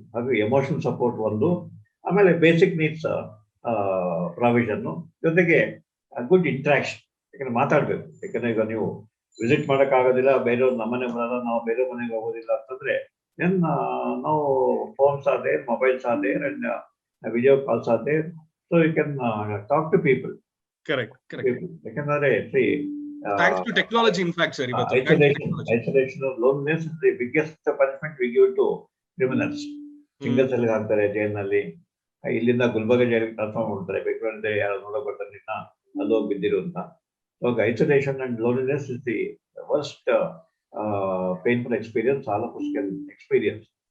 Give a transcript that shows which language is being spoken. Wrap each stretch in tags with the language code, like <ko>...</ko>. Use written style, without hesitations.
<kn>ಹಾಗೆ emotional support ಒಂದು. ಆಮೇಲೆ ಬೇಸಿಕ್ ನೀಡ್ಸ್ ಪ್ರಾವಿಷನ್ನು, ಜೊತೆಗೆ ಗುಡ್ ಇಂಟ್ರಾಕ್ಷನ್. ಯಾಕಂದ್ರೆ ಮಾತಾಡ್ಬೇಕು. ಯಾಕಂದ್ರೆ ಈಗ ನೀವು ವಿಸಿಟ್ ಮಾಡೋಕ್ಕಾಗೋದಿಲ್ಲ, ಬೇರೆಯವ್ರು ನಮ್ಮನೆ ಬರೋಲ್ಲ, ನಾವು ಬೇರೆ ಮನೆಗೆ ಹೋಗೋದಿಲ್ಲ ಅಂತಂದ್ರೆ ನಾವು</kn> <en>phones are there, mobiles are there, and video calls are there, so you can talk to people. Correct.</en> <kn>ಯಾಕಂದ್ರೆ</kn> <en>thanks to technology, in fact, sir, isolation or loneliness is the biggest punishment we give to criminals.</en> <kn>Single cell ಹಾಕ್ತಾರೆ ಜೈಲಿನಲ್ಲಿ. ಇಲ್ಲಿಂದ ಗುಲ್ಬರ್ಗ ಜೈಲಿಗೆ transfer ಮಾಡ್ತಾರೆ. ಬೇಕಂದ್ರೆ ಯಾರು ನೋಡಕ್ ಬರ್ತಾರೆ, ನಿನ್ನ ಅಲ್ಲಿ ಹೋಗಿ ಬಿದ್ದಿರು ಅಂತ.</kn> <en>So isolation and loneliness is the worst painful experience all of us can experience.</en>